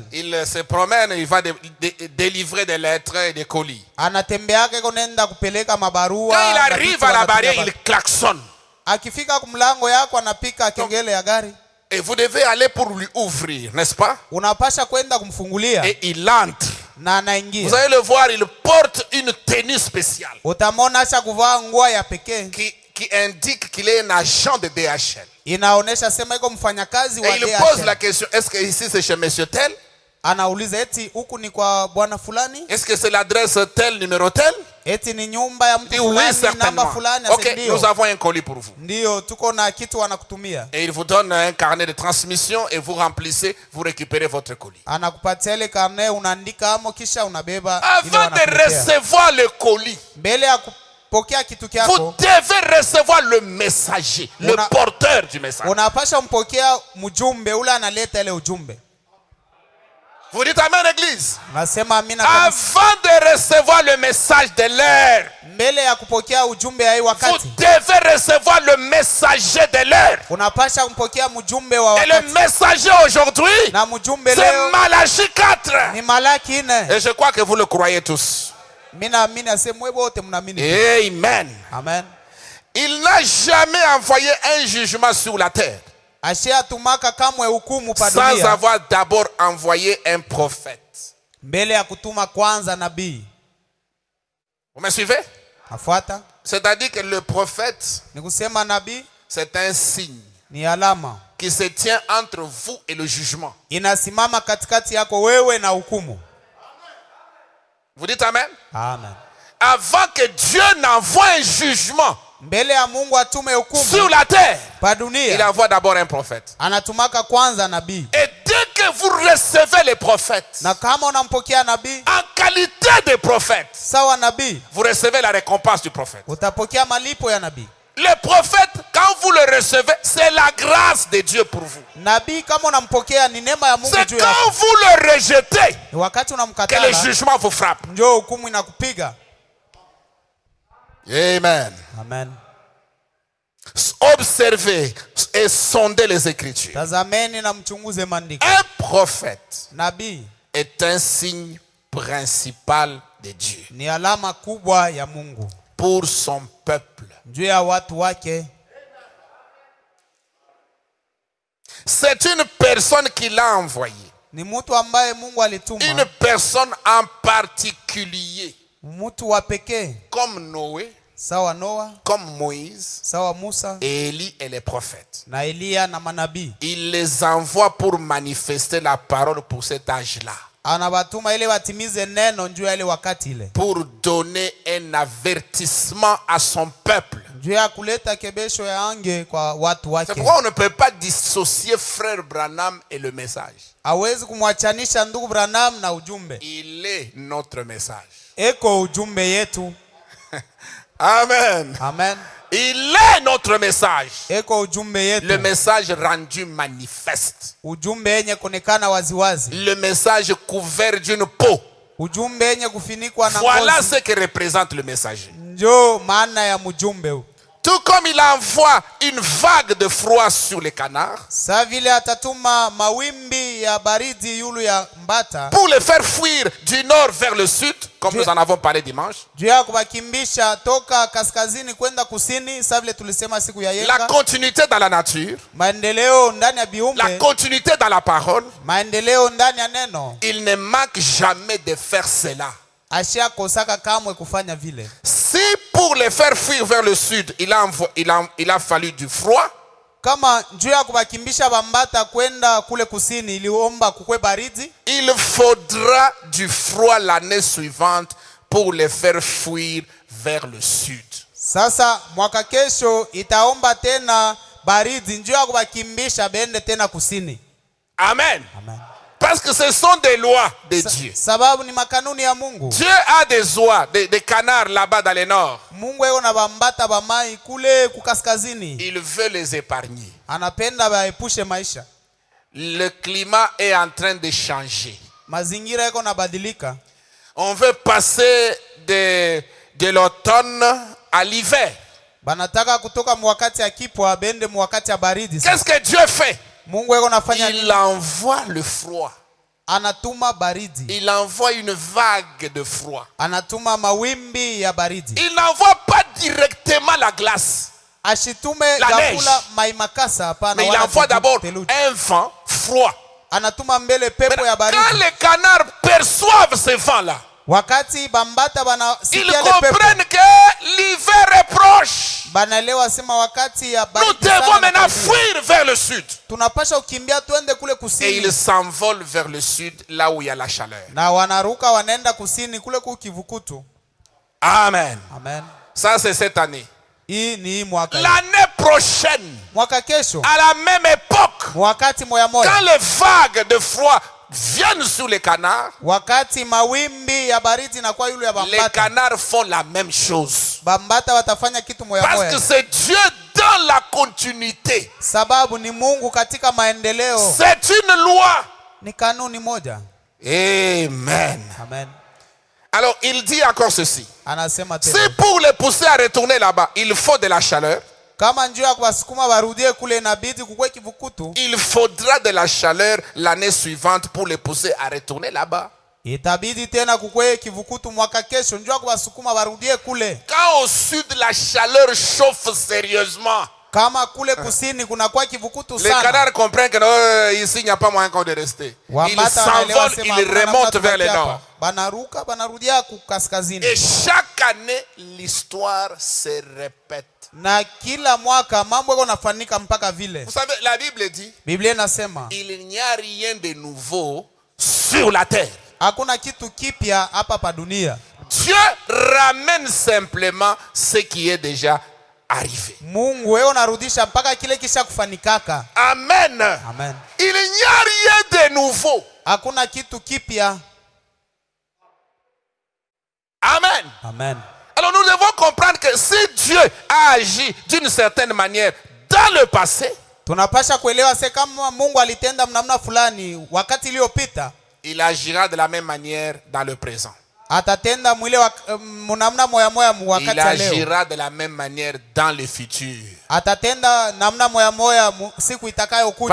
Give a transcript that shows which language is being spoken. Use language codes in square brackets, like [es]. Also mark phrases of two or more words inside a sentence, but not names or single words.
[fr] Il se promène, il va délivrer des lettres et des colis. [sw] Anatembeaka iko nenda kupeleka mabarua. [fr] Quand il [sw] na [fr] arrive [sw] vitu [fr] à la [sw] wanatumia [fr] barrière, ba- il klaxonne. [sw] Akifika kumlango yako anapika kengele ya gari. [fr] Et vous devez aller pour lui ouvrir, n'est-ce pas? [sw] Unapasha kwenda kumfungulia [fr] Et il entre. [sw] na [fr] Vous [sw] anaingia. [fr] allez le voir, il porte une tenue spéciale [sw] Utamwona acha kuvaa nguo ya pekee. [fr] qui indique qu'il est un agent de DHL. [sw] Inaonesha sema iko mfanyakazi wa [fr] Et il pose [sw] DHL. [fr] la question, est-ce que ici c'est chez monsieur tel? [sw] Anauliza eti huku ni kwa bwana fulani? [fr] Est-ce que c'est l'adresse tel, numéro tel? [sw] Eti ni nyumba ya mtu [fr] Et oui, [sw] fulani, [fr] certainement. [sw] namba fulani? [fr] Ok, [sw] Ase [fr] nous [sw] ndio. [fr] avons un colis pour vous. [sw] Ndio, tuko na kitu wanakutumia. [fr] Et il vous donne un carnet de transmission et vous remplissez, vous récupérez votre colis. [sw] Anakupatia ile karne, unaandika amo kisha unabeba ile [fr] Avant de [sw] wanakuletea. [fr] recevoir le colis, [sw] Mbele ya kupokea kitu [fr] vous [sw] kyako, [fr] devez recevoir le messager, le [sw] Una- [fr] porteur du message. [sw] unapasha mpokea mjumbe ule analeta ile ujumbe. [fr] Vous dites amen, église. [sw] Nasema amina kabisa. [fr] Avant de recevoir le message de l'heure, [sw] Mbele ya kupokea ujumbe ya hii [fr] vous [sw] wakati, [fr] devez recevoir le messager de l'heure. [sw] unapasha mpokea mjumbe wa [fr] Et le [sw] wakati. [fr] messager aujourd'hui, [sw] Na mjumbe [fr] c'est [sw] leo [fr] Malachie 4. [sw] ni Malaki 4. [fr] Et je crois que vous le croyez tous. [sw] Mimi naamini aseme wewe wote mnaamini. [fr] Amen. [sw] Amen. [fr] Il n'a jamais envoyé un jugement sur la terre [sw] Ashatumaka kamwe hukumu pa [fr] sans [sw] dunia [fr] avoir d'abord envoyé un prophète. [sw] mbele ya kutuma kwanza nabii. [fr] Vous me suivez? [sw] Afuata [fr] C'est-à-dire que le prophète, [sw] ni kusema nabii [fr] c'est un signe [sw] ni alama [fr] qui se tient entre vous et le jugement. [sw] inasimama katikati yako wewe na hukumu. [fr] Vous dites amen? [sw] Amen. [fr] Avant que Dieu n'envoie un jugement [sw] Mbele ya Mungu atume [fr] sur [sw] hukumu [fr] la terre, [sw] pa [fr] il [sw] dunia, [fr] envoie d'abord un prophète. [sw] anatumaka kwanza nabii. [fr] Et dès que vous recevez les prophètes, [sw] Na kama unampokea nabii [fr] en qualité de prophète, [sw] sawa nabii, [fr] vous recevez la récompense du prophète. [sw] utapokea malipo ya nabii. [fr] Le prophète, quand vous le recevez, c'est la grâce de Dieu pour vous. [sw] Nabii kama unampokea ni neema ya Mungu [fr] C'est [sw] juu yako. [fr] quand vous le rejetez [sw] Ni wakati [fr] que le [sw] unamkatala [fr] jugement vous frappe. [sw] ndio hukumu inakupiga. [fr] Amen. [sw] Amen. [fr] Observez et sondez les Écritures. [sw] Tazameni na mchunguze maandiko. [fr] Un prophète [sw] Nabii [fr] est un signe principal de Dieu [sw] ni alama kubwa ya Mungu [fr] pour son peuple. [sw] juu ya watu wake. [fr] C'est une personne qui l'a envoyé. [sw] Ni mtu ambaye Mungu alituma, [fr] Une personne en particulier, [sw] mtu wa pekee [fr] comme Noé, [sw] sawa Noa, [fr] comme Moïse, [sw] sawa Musa [fr] et Élie et les prophètes. [sw] na Eliya na manabii. [fr] Il les envoie pour manifester la parole pour cet âge-là. [sw] Anabatuma ile watimize neno njoo ile wakati ile. [fr] Pour donner un avertissement à son peuple. [sw] Njoo ya kuleta kebesho ya ange kwa watu wake. [fr] C'est pourquoi on ne peut pas dissocier frère Branham et le message. [sw] Hawezi kumwachanisha ndugu Branham na ujumbe. [fr] Il est notre message. [sw] Eko ujumbe yetu. [fr] Amen. [sw] Amen. [fr] Il est notre message. [sw] Eko ujumbe yetu. [fr] Le message rendu manifeste. [sw] Ujumbe yenye kuonekana waziwazi. [fr] Le message couvert d'une peau. [sw] Ujumbe yenye kufinikwa na [fr] Voilà [sw] ngozi. [fr] ce que représente le messager. [sw] Njoo maana ya mjumbe huu. [fr] Tout comme il envoie une vague de froid sur les canards. [sw] Sa vile atatuma mawimbi ya baridi yulu ya mbata. [fr] Pour les faire fuir du nord vers le sud, comme nous en avons parlé dimanche. [sw] Juu ya kubakimbisha toka kaskazini kwenda kusini, sa vile tulisema siku ya yenga. [fr] La continuité dans la nature. [sw] Maendeleo ndani ya biumbe. [fr] La continuité dans la parole. [sw] Maendeleo ndani ya neno. [fr] Il ne manque jamais de faire cela. [sw] Ashia kosaka kamwe kufanya vile. [fr] Si pour les faire fuir vers le sud, il a fallu du froid. [sw] Kama njoo ya kubakimbisha bambata kwenda kule kusini iliomba kukwe baridi. [fr] Il faudra du froid l'année suivante pour les faire fuir vers le sud. [sw] Sasa mwaka kesho itaomba tena baridi njoo ya kubakimbisha bende tena kusini. [fr] Amen. [sw] Amen. [fr] Parce que ce sont des lois de Dieu. [sw] Sababu ni makanuni ya Mungu. [fr] Dieu a des oies, des canards là-bas dans le nord. [sw] Mungu yeye na bambata bamai kule kukaskazini. [fr] Il veut les épargner. [sw] Anapenda baepushe maisha. [fr] Le climat est en train de changer. [sw] Mazingira yako nabadilika. [fr] On veut passer de l'automne à l'hiver. [sw] Banataka kutoka mwakati ya kipwa bende mwakati ya baridi. [fr] Qu'est-ce que Dieu fait? [sw] Mungu yeye anafanya [fr] Il envoie le froid. [sw] Anatuma baridi. [fr] Il envoie une vague de froid. [sw] Anatuma mawimbi ya baridi. [fr] Il n'envoie pas directement la glace. [sw] Ashitume [fr] la [sw] gafula maimakasa hapana. [fr] Mais il envoie d'abord un vent froid. [sw] Anatuma mbele pepo ya baridi. [fr] Quand les canards perçoivent ce vent-là, [sw] wakati bambata [fr] ils comprennent que l'hiver est proche. [sw] Banaelewa sema wakati ya baridi. [fr] Nous devons maintenant fuir vers le sud. [sw] Tunapasha ukimbia tuende kule kusini. [fr] Et ils s'envolent vers le sud, là où il y a la chaleur. [sw] Na wanaruka wanaenda kusini kule kukivukutu. [fr] Amen. [sw] Amen. [fr] Ça c'est cette année. L'année prochaine, [sw] mwaka kesho, [fr] à la même époque, [sw] wakati moya moya, [fr] quand les vagues de froid viennent sur les canards, [sw] wakati mawimbi ya baridi na kwa yule ya bambata, [fr] les canards font la même chose. [sw] Bambata watafanya kitu moya moya. [fr] Parce que c'est Dieu dans la continuité. [sw] Sababu ni Mungu katika maendeleo. [fr] C'est une loi. [sw] Ni kanuni moja. [fr] Amen. [sw] Amen. [fr] Alors il dit encore ceci. [sw] Anasema tena. [fr] Si pour les pousser à retourner là-bas, il faut de la chaleur. [sw] Kama njoo ya kuwasukuma barudie kule inabidi kukwe kivukutu. [fr] Il faudra de la chaleur l'année suivante pour les pousser à retourner là-bas. [sw] Itabidi tena kukwe kivukutu mwaka kesho njoo ya kuwasukuma barudie kule. [fr] Quand au sud la chaleur chauffe sérieusement, [sw] kama kule kusini kuna kwa kivukutu sana, [fr] les canards comprennent que ici il n'y a pas moyen de rester. Ils s'envolent, ils remontent vers le nord. [sw] Banaruka banarudia kukaskazini. [fr] Et chaque année l'histoire se répète. [sw] Na kila mwaka mambo yako nafanyika mpaka vile. [fr] Vous savez, la Bible dit, [sw] Biblia inasema, [fr] il n'y a rien de nouveau sur la terre. [sw] Hakuna kitu kipya hapa pa dunia. [fr] Dieu ramène simplement ce qui est déjà arrivé. [sw] Mungu wewe unarudisha mpaka kile kisha kufanikaka. [fr] Amen. [sw] Amen. [fr] Il n'y a rien de nouveau. [sw] Hakuna kitu kipya. [fr] Amen. [sw] Amen. [fr] Alors nous devons comprendre que si Dieu a agi d'une certaine manière dans le passé, [sw] tunapasha kuelewa kama Mungu alitenda namna fulani wakati iliyopita, [fr] il agira de la même manière dans le présent. [sw] Atatenda mwile namna moya moya wakati leo. Il leo. [fr] agira de la même manière dans le futur. [sw] Atatenda namna moya moya siku itakayokuja.